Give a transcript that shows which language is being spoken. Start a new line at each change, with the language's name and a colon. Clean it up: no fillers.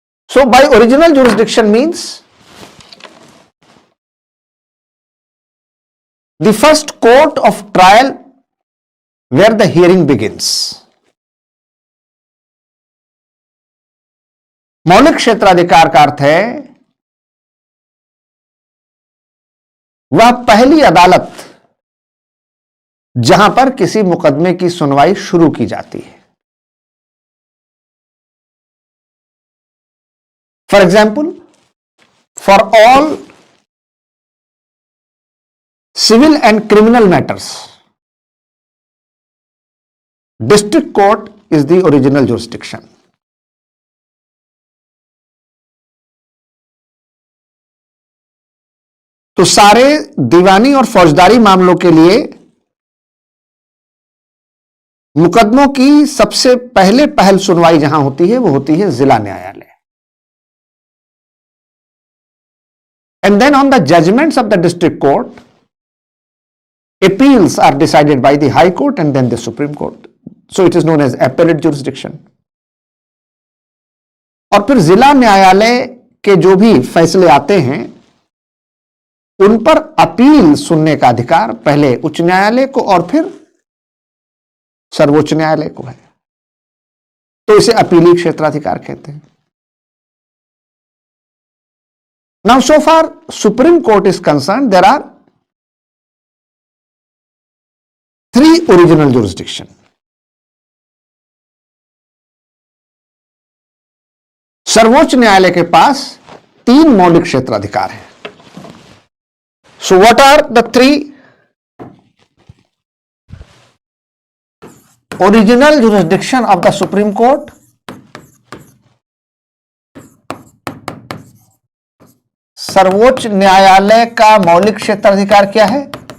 English: So by original jurisdiction means the first court of trial where the hearing begins.
Hindi: मौलिक क्षेत्राधिकार का अर्थ है वह पहली अदालत जहां पर किसी मुकदमे की सुनवाई शुरू की जाती है.
English: For example, for all civil and criminal matters, district court is the original jurisdiction.
Hindi: तो सारे दीवानी और फौजदारी मामलों के लिए मुकदमों की सबसे पहल सुनवाई जहां होती है वो होती है जिला न्यायालय.
English: And then on the judgments of the district court, appeals are decided by the High Court and then the Supreme Court. So it is known as appellate jurisdiction.
Hindi: और फिर जिला न्यायालय के जो भी फैसले आते हैं उन पर अपील सुनने का अधिकार पहले उच्च न्यायालय को और फिर सर्वोच्च न्यायालय को है. तो इसे अपीली क्षेत्राधिकार कहते हैं.
English: Now, so far Supreme Court is concerned, there are three original jurisdiction.
Hindi: सर्वोच्च न्यायालय के पास 3 मौलिक क्षेत्राधिकार हैं.
English: So what are the 3 original jurisdiction of the Supreme Court?
Hindi: सर्वोच्च न्यायालय का मौलिक क्षेत्राधिकार क्या है?